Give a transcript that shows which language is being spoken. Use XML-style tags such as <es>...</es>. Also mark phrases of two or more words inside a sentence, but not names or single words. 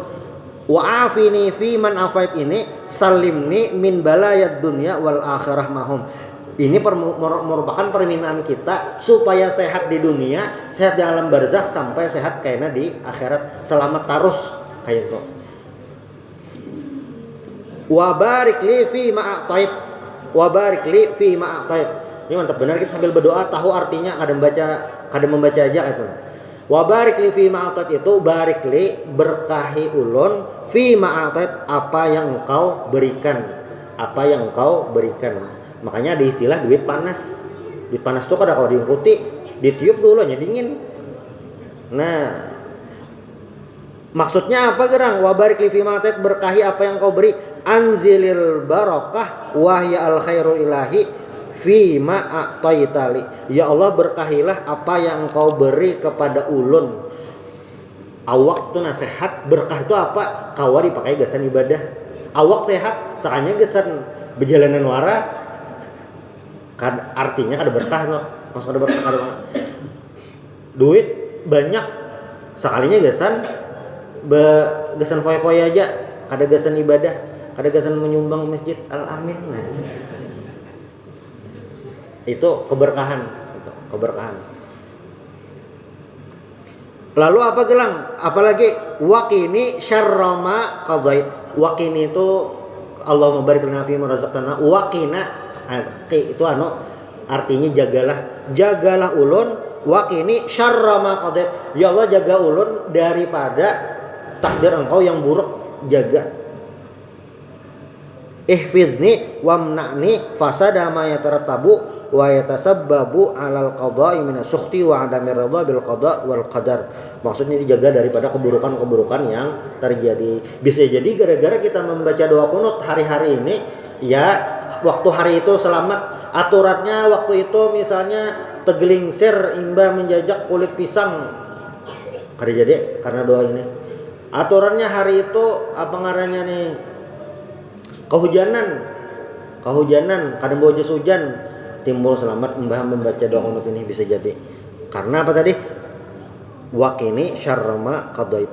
<ar>وعافني في من عافيت إني سلمني من بلاء الدنيا والآخرة مهم.</ar> <bjn>Ini merupakan permintaan kita supaya sehat di dunia, sehat di alam barzakh, sampai sehat kayaknya di akhirat, selamat tarus kayak itu.</bjn> <ar>وبارك لي فيما أعطيت. وبارك لي فيما أعطيت.</ar> <bjn>Ini mantap benar, kita sambil berdoa tahu artinya, kadang membaca aja gitu.</bjn> <ar>وبارك لي فيما أعطيت</ar> <bjn>itu</bjn> <ar>بارك لي,</ar> <bjn>berkahi ulun,</bjn> <ar>فيما أعطيت,</ar> <bjn>apa yang engkau berikan. Apa yang engkau berikan. Makanya ada istilah duit panas. Duit panas tuh kada kalau diungkuti, ditiup dulu nya dingin. Nah, maksudnya apa gerang?</bjn> <ar>وبارك لي فيما أعطيت,</ar> <bjn>berkahi apa yang kau beri.</bjn> <ar>أنزل البركة وهي الخير الإلهي في ما أعطيتلي. يا الله,</ar> <bjn>berkahilah apa yang kau beri kepada ulun. Awak tuh nasihat, berkah itu apa? Kawa dipakai gasan ibadah. Awak sehat, sakanya gasan berjalanan wara. Artinya kada berkah no. Maksud kada berkah kada. Duit banyak, sekalinya gasan foya-foya aja, kada gasan ibadah, kada gasan menyumbang masjid Al-Amin. Nah, itu keberkahan, keberkahan. Lalu apa gelang?</bjn> <ar>Apalagi وقني شر ما قضيت. وقني itu اللهم بارك لنا فيما رزقتنا.</ar> <bjn>Waqina itu artinya jagalah ulun,</bjn> <ar>وقني شر ما قضيت.</ar> <bjn>Ya Allah, jaga ulun daripada takdir engkau yang buruk, jaga.</bjn> <ar>احفظني وامنعني فساد ما يترتب ويتسبب على القضاء من السخط وعدم الرضا بالقضاء والقدر.</ar> <bjn>Maksudnya dijaga daripada keburukan-keburukan yang terjadi. Bisa jadi gara-gara kita membaca doa kunut hari-hari ini, ya waktu hari itu selamat. Aturannya waktu itu misalnya tegelingsir imbah menjajak kulit pisang, kada jadi karena doa ini. Aturannya hari itu apa ngarannya nih, kehujanan kadang bawa jas hujan, timbul selamat mbah membaca doa kunut ini. Bisa jadi karena apa tadi,</bjn> <ar>وقني شر ما قضيت.</ar>